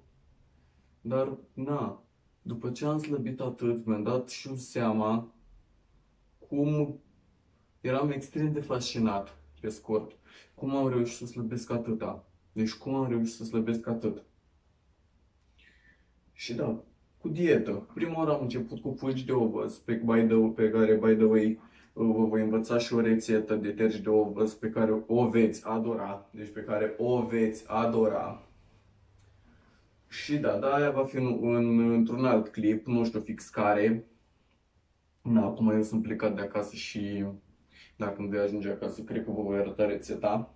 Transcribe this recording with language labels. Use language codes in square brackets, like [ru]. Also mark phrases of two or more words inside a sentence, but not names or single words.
[ro] Dar, după ce am slăbit atât, mi-am dat și eu seama cum eram extrem de fascinat, pe scurt, cum am reușit să slăbesc atâta. Deci cum am reușit să slăbesc atât. Și cu dietă. Prima oară am început cu fulgi de ovăz, pe care, [en] by the way, [ro] vă voi învăța și o rețetă de tergi de ovăz pe care o veți adora. Deci pe care o veți adora. Și aia va fi într-un alt clip, nu știu fix care. Acum eu sunt plecat de acasă și dacă îmi voi ajunge acasă, cred că vă voi arăta rețeta.